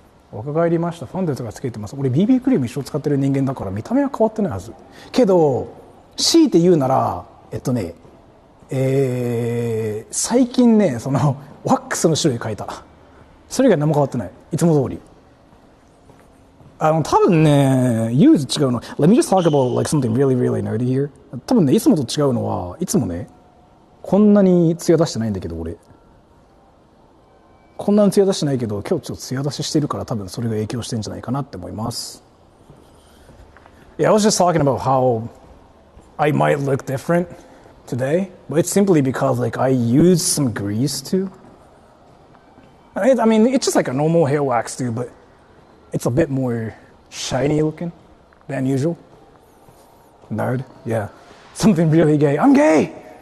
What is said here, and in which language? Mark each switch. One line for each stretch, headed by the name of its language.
Japanese: 若返りました。ファンデとかつけてます。俺 BB クリーム一生使ってる人間だから見た目は変わってないはず。けど強いて言うなら最近ねそのワックスの種類変えた。それ以外何も変わってない。いつも通り。多分ね、ユーズ違うの。
English: Let me just talk about like something really nerdy here.
Japanese: 多分ね、いつもと違うのは、いつもね、こんなに艶出してないんだけど、俺。こんなに艶出してないけど、今日ちょっと艶出ししてるから多分それが影響してんじゃないかなって思います。
English: Yeah, I was just talking about how I might look different today, but it's simply because like I used some grease too. I mean, it's just like a normal hair wax too, but it's a bit more shiny looking than usual. Nerd, yeah. Something really gay. I'm gay!